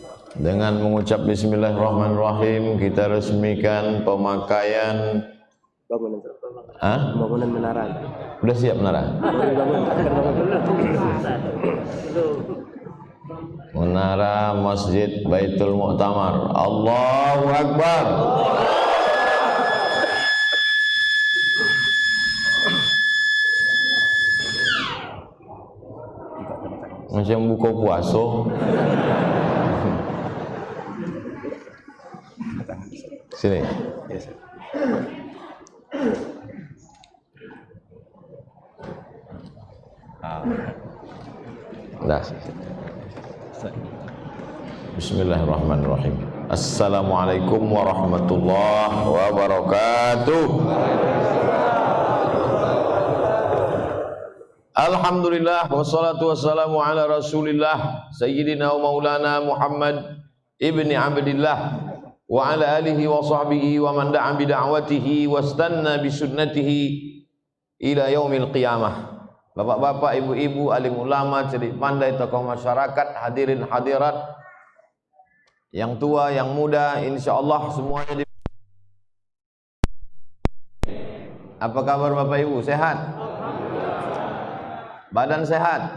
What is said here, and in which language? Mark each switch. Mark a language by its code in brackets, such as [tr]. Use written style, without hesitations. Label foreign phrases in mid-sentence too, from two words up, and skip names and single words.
[id] Dengan mengucap bismillahirrahmanirrahim kita resmikan pemakaian bangunan menara. Udah siap menara? Menara Masjid Baitul Mu'tamar. [ar] الله أكبر. [id] Macam buka puasa. Sini. Dah. [ar] Bismillahirrahmanirrahim. السلام عليكم ورحمة الله وبركاته. الحمد لله والصلاة والسلام على رسول الله سيدنا ومولانا محمد ابن عبد الله وعلى آله وصحبه ومن دعا بدعوته واستن بسنته إلى يوم القيامة. [id] Bapak-bapak, ibu-ibu, alim ulama, cerdik pandai, tokoh masyarakat, hadirin hadirat, yang tua, yang muda, insyaallah semuanya Apa kabar Bapak Ibu? Sehat? Badan sehat?